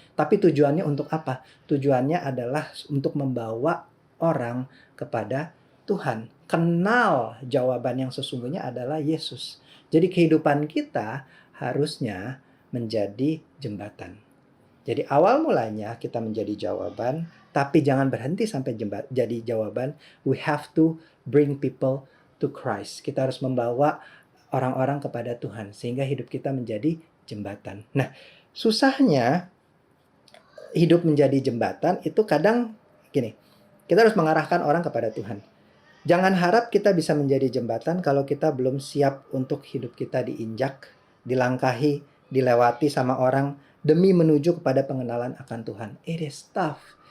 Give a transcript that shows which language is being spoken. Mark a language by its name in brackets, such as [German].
[Indonesian] Tapi tujuannya untuk apa? Tujuannya adalah untuk membawa orang kepada Tuhan. Kenal jawaban yang sesungguhnya adalah Yesus. Jadi kehidupan kita harusnya menjadi jembatan. Jadi awal mulanya kita menjadi jawaban, tapi jangan berhenti sampai jadi jawaban. [English] We have to bring people to Christ. [Indonesian] Kita harus membawa orang-orang kepada Tuhan, sehingga hidup kita menjadi jembatan. Nah, susahnya hidup menjadi jembatan itu kadang gini, kita harus mengarahkan orang kepada Tuhan. Jangan harap kita bisa menjadi jembatan kalau kita belum siap untuk hidup kita diinjak, dilangkahi, dilewati sama orang demi menuju kepada pengenalan akan Tuhan. [English] It is tough.